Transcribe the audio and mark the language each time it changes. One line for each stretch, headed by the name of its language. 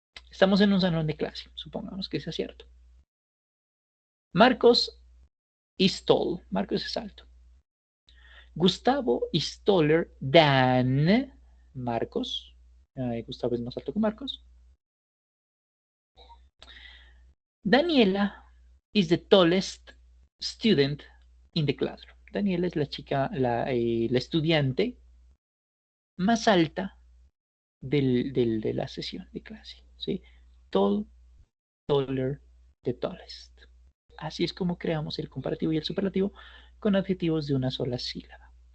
Spanish: Estamos en un salón de clase, supongamos que sea cierto.
English: Marcos is tall.
Spanish: Marcos es alto.
English: Gustavo is taller than Marcos.
Spanish: Gustavo es más alto que Marcos.
English: Daniela is the tallest student in the classroom.
Spanish: Daniela es la chica, la estudiante más alta de la sesión de clase. ¿Sí?
English: Tall, taller, the tallest.
Spanish: Así es como creamos el comparativo y el superlativo con adjetivos de una sola sílaba.